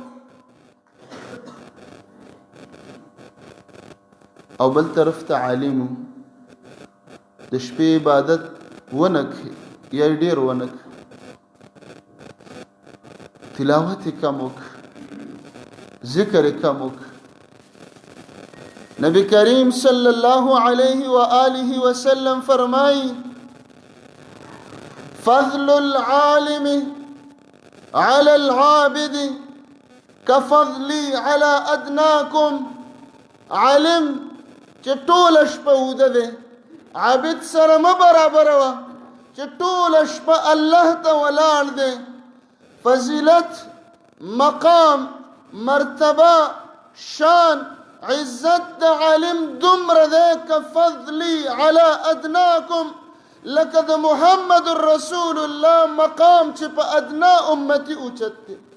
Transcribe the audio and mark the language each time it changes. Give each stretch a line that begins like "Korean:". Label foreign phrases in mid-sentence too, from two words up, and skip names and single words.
Pashto: او بل طرف ته عالم د شپې عبادت ونک یا ډیر ونک، تلاوت کم وک، ذکر کم وک.
Arabic: نبی کریم صلی اللہ علیہ وآلہ وسلم فرمائی فضل العالم على العابد كفضلي على ادناكم.
Pashto: عالم چې ټول شپه وده دی، عابد سره ما برابر وا چې ټول شپه الله ته ولاړ دی. فضیلت، مقام، مرتبه، شان، عزت د عالم دومره دی که
Arabic: فضلی علی ادناکم،
Pashto: لکه د محمد رسول الله مقام چې په ادنا امتی اوچت دی.